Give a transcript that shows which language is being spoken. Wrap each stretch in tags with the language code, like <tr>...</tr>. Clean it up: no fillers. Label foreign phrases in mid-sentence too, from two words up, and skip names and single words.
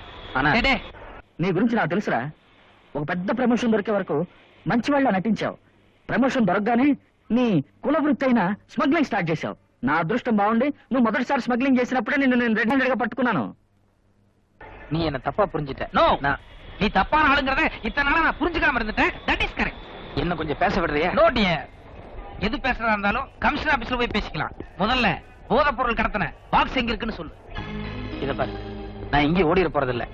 <ta>ஆனா</ta> <te>నీ గురించి నాకు తెలుసురా. ఒక పెద్ద ప్రమోషన్ దొరికే వరకు మంచి వాళ్ళ నటించావు. ప్రమోషన్ దొరకగానే నీ కుల వృత్తి అయిన స్మగ్లింగ్ స్టార్ట్ చేశావు. నా అదృష్టం బాగుండి నువ్వు మొదటిసారి స్మగ్లింగ్ చేసినప్పుడే నేను రెడ్ హ్యాండెడ్ గా పట్టుకున్నాను.</te> <ta>நீ என்ன தப்பா புரிஞ்சிட்ட. நோ, நீ தப்பான ஆளுங்கறத இத்தனை நாளா நான் புரிஞ்சுக்காம இருந்துட்டேன்.</ta> <en>that is correct.</en> <ta>என்ன கொஞ்சம் பேச விடுறியா?</ta> <en>no dear.</en> <ta>எது பேசுறதா இருந்தாலும்</ta> <en>commissioner officeல</en> <ta>போய் பேசிக்கலாம். முதல்ல போதைப் பொருள் கடத்தன பாக்ஸ் எங்க இருக்குன்னு சொல்லு. இத பாரு, நான் இங்கே ஓடிட போறது இல்ல.</ta>